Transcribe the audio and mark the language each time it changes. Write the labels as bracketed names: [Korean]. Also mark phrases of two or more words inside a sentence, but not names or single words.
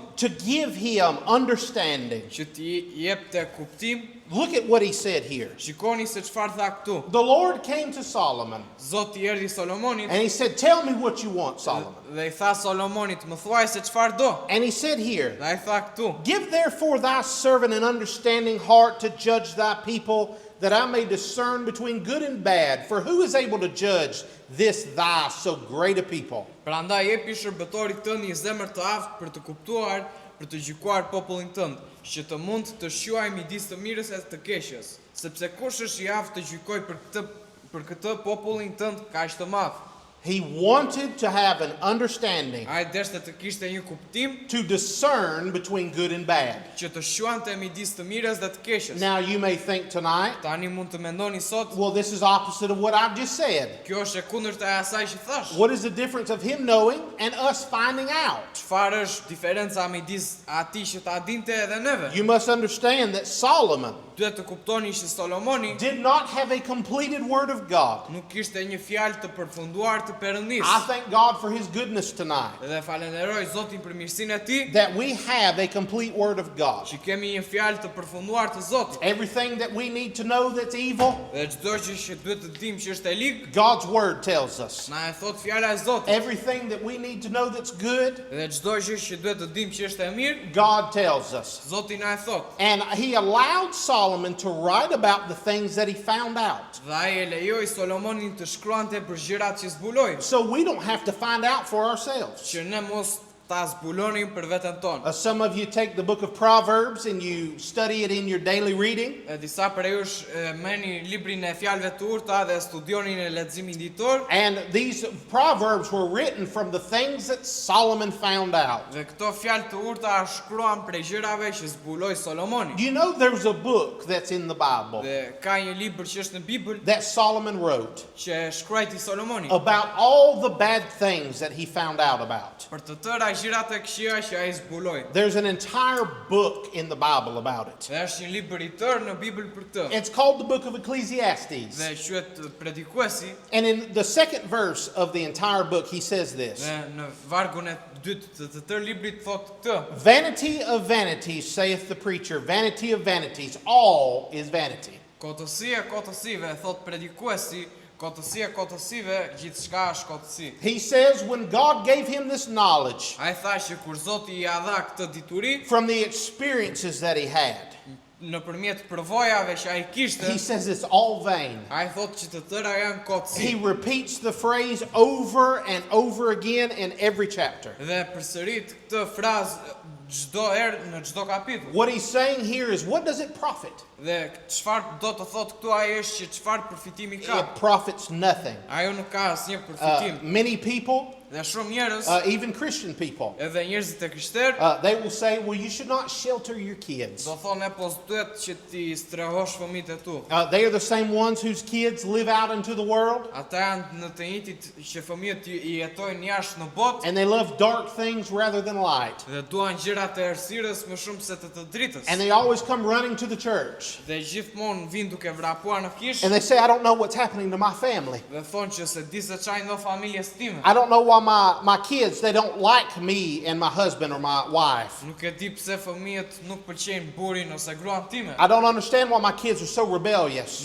[English] to give him understanding, [Albanian] që t'i jepte kuptim, [English] look at what he said here. [Albanian] shikoni se çfarë tha këtu. [English] The Lord came to Solomon [Albanian] Zoti erdhi Solomonit [English] and he said, tell me what you want, Solomon. [Albanian] dhe I tha Solomonit, më thuaj se çfarë do. [English] And he said here, [Albanian] Dhe ai tha këtu, [English] give therefore thy servant an understanding heart to judge thy people, that I may discern between good and bad. For who is able to judge this thy so great a people? [Albanian] prandaj jepi shërbëtorit tënd një zemër të aftë për të kuptuar, për të gjykuar popullin tënd, që të mund të shjuaj midis të mirës e të keqes, sepse kush është I aftë të gjykoj për këtë popullin tënd kaq të madh. [English] He wanted to have an understanding [Albanian] Ai deshte të kishte një kuptim [English] to discern between good and bad. [Albanian] që të shjuante midis të mirës dhe të keqes. [English] Now you may think tonight, [Albanian] Tani mund të mendoni sot, [English] well, this is opposite of what I've just said. [Albanian] kjo është e kundërta e asaj që thash. [English] What is the difference of him knowing and us finding out? [Albanian] Çfarë është diferenca midis atij që ta dinte edhe neve? [English] You must understand that Solomon [Albanian] Duhet të kuptoni që Solomoni [English] did not have a completed word of God. [Albanian] nuk kishte një fjalë të përfunduar të Perëndisë. [English] I thank God for his goodness tonight, [Albanian] Dhe falenderoj Zotin për mirësinë e tij [English] that we have a complete word of God. [Albanian] që kemi një fjalë të përfunduar të Zotit. [English] Everything that we need to know that's evil, [Albanian] Dhe çdo gjë që duhet të dimë që është e ligë, [English] God's word tells us. [Albanian] na e thot fjala e Zotit. [English] Everything that we need to know that's good, [Albanian] Dhe çdo gjë që duhet të dimë që është e mirë, [English] God tells us. [Albanian] Zoti na e thot. [English] And he allowed Solomon to write about the things that he found out. [Albanian] Dhe ai e lejoi Solomonin të shkruante për gjërat që zbuloi, [English] So we don't have to find out for ourselves. [Albanian] që ne mos ta zbulonim për veten tonë. [English] Some of you take the book of Proverbs and you study it in your daily reading. [Albanian] E disa prej jush merrni librin e fjalëve të urta dhe studionin e leximit ditor. [English] And these Proverbs were written from the things that Solomon found out. [Albanian] Dhe këto fjalë të urta shkruan prej gjërave që zbuloi Solomoni. [English] You know there's a book that's in the Bible [Albanian] Dhe ka një libër që është në Bibël [English] that Solomon wrote [Albanian] që shkruajti Solomoni [English] about all the bad things that he found out about. [Albanian] për të tëra gjërat e këqija që ai zbuloi. [English] There's an entire book in the Bible about it. [Albanian] Dhe është një libër I tërë në Bibël për këtë. [English] It's called the book of Ecclesiastes. [Albanian] Dhe quhet Predikuesi. [English] And in the second verse of the entire book, he says this: [Albanian] Dhe në vargun e dytë të tërë librit thotë këtë. [English] Vanity of vanities, saith the preacher, vanity of vanities, all is vanity. [Albanian] Kotësia e kotësive, thot predikuesi, kotësia e kotësive, gjithçka është kotësi. [English] He says when God gave him this knowledge [Albanian] Ai tha që kur Zoti I dha këtë dituri, [English] from the experiences that he had, [Albanian] nëpërmjet përvojave që ai kishte, [English] he says it's all vain. [Albanian] ai thot që të tëra janë kotësi. [English] He repeats the phrase over and over again in every chapter. [Albanian] Dhe përsërit këtë frazë çdo herë në çdo kapitull. [English] What he's saying here is, what does it profit? [Albanian] Dhe çfarë do të thotë këtu ai është që çfarë përfitimi ka? [English] It profits nothing. [Albanian] Ajo nuk ka asnjë përfitim. [English] Many people [Albanian] Dhe shumë njerëz, [English] even Christian people, [Albanian] edhe njerëzit e krishterë, [English] they will say, well, you should not shelter your kids. [Albanian] do thonë po s'duhet që ti strehosh fëmijët e tu. [English] They are the same ones whose kids live out into the world, [Albanian] Ata janë në të njëjtit që fëmijët i jetojnë jashtë në botë [English] and they love dark things rather than light. [Albanian] dhe duan gjërat e errësirës më shumë se të dritës. [English] And they always come running to the church. [Albanian] Dhe gjithmonë vinë duke vrapuar në kishë [English] And they say, I don't know what's happening to my family. [Albanian] dhe thonë që se di se çajin do familjes time. [English] I don't know why my kids, they don't like me and my husband or my wife. [Albanian] Nuk e di pse fëmijët nuk pëlqejnë burin ose gruan time. [English] I don't understand why my kids are so rebellious.